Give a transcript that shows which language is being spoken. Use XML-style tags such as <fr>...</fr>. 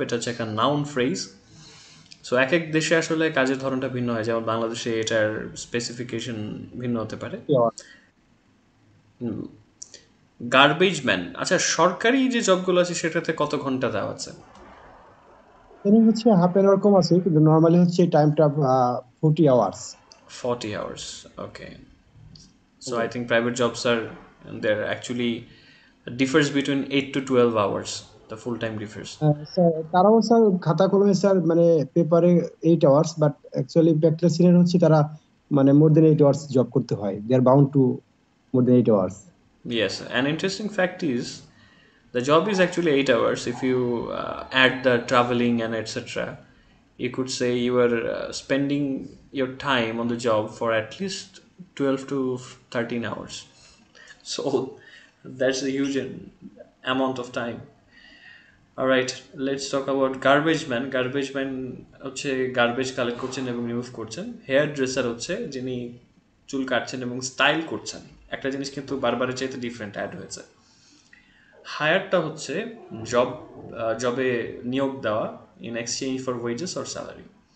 <bn>এটা হচ্ছে একটা নাউন ফ্রেজ। সো এক এক দেশে আসলে কাজের ধরনটা ভিন্ন হয়, যেমন বাংলাদেশে এটার স্পেসিফিকেশন ভিন্ন হতে পারে। গার্বেজ ম্যান, আচ্ছা সরকারি যে জবগুলো আছে সেটাতে কত ঘন্টা দেওয়া আছে? এখানে হচ্ছে হাফ এন আওয়ার কম আছে, কিন্তু নরমালি হচ্ছে টাইমটা 40 hours.</bn> <en>40 hours, okay. So I think private jobs are, there actually differs between 8 to 12 hours, the full time differs.</en> <bn>Sir তারাও স্যার খাতা কলমে স্যার মানে পেপারে 8 আওয়ার্স, বাট অ্যাকচুয়ালি প্র্যাকটিসিনের হচ্ছে তারা মানে</bn> <en>more than 8 hours</en> <bn>জব করতে হয়।</bn> <en>They are bound to more than 8 hours. Yes, an interesting fact is the job is actually 8 hours. If you add the traveling and etc., you could say you are spending your time on the job for at least 12 to 13 hours. So that's a huge amount of time. Alright, let's talk about garbage man.</en> <bn>Garbage man হচ্ছে garbage collect করছেন এবং remove করছেন। Hair dresser হচ্ছে যিনি চুল কাটছেন এবং style করছেন। একটা জিনিস কিন্তু বারবারের চাইতে ডিফারেন্ট অ্যাড হয়েছে। হায়ারটা হচ্ছে জব, জবে নিয়োগ দেওয়া</bn> <en>In exchange for wages or salary.</en>